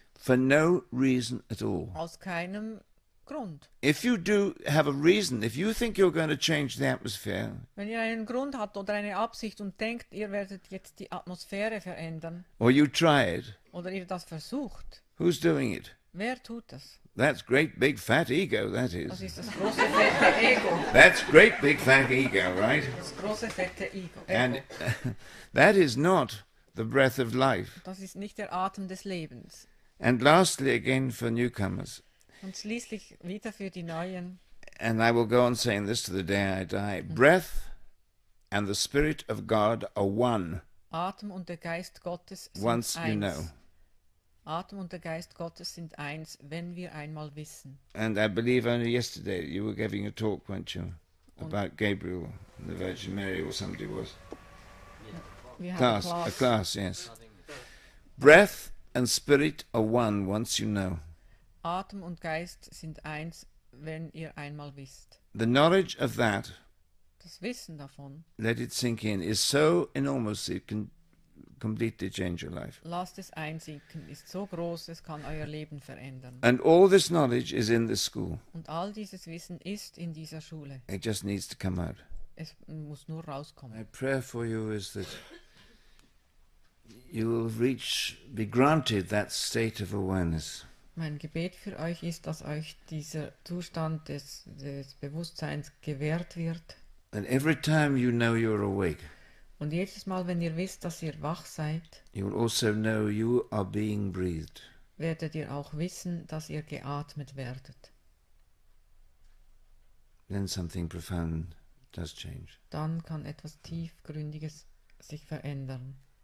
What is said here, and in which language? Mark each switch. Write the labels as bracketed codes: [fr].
[en] For no reason at all. [de] Aus keinem Grund. [en] If you do have a reason, if you think you're going to change the atmosphere, [de] Wenn ihr einen Grund habt oder eine Absicht und denkt, ihr werdet jetzt die Atmosphäre verändern [en] or you try it, [de] oder ihr das versucht, [en] who's doing it? [de] wer tut das? [en] That's great big fat ego, that [de] Das [en] is. [de] ist das große fette Ego. [en] That's great big fat ego, right? [de] Das große fette Ego. [en] And that is not the breath of life. [de] Das ist nicht der Atem des Lebens. [en] And lastly, again for newcomers, [de] Und schließlich wieder für die Neuen. [en] and I will go on saying this to the day I die, breath and the Spirit of God are one, [de] Atem und der Geist Gottes sind [en] once you [de] eins. [en] know. [de] Atem und der Geist Gottes sind eins, wenn wir einmal wissen. [en] And I believe only yesterday you were giving a talk, weren't you, about Gabriel and the Virgin Mary, or somebody was. [de] Wir haben [en] A class, yes. Breath and spirit are one once you know. [de] Atem und Geist sind eins, wenn ihr einmal wisst. [en] The knowledge of that, [de] Das Wissen davon, [en] let it sink in, is so enormous it can completely change your life. [de] lasst es einsinken, ist so groß, es kann euer Leben verändern. [en] And all this knowledge is in the school. [de] Und all dieses Wissen ist in dieser Schule. [en] It just needs to come out. [de] Es muss nur rauskommen. [en] My prayer for you is that you will be granted that state of awareness. [de] Mein Gebet für euch ist, dass euch dieser Zustand des Bewusstseins gewährt wird. [en] And every time you know you're awake, [de] Und jedes Mal, wenn ihr wisst, dass ihr wach seid, [en] you will also know you are being breathed. [de] werdet ihr auch wissen, dass ihr geatmet werdet. [en] Then something profound does change. [de] Dann kann etwas Tiefgründiges sich verändern.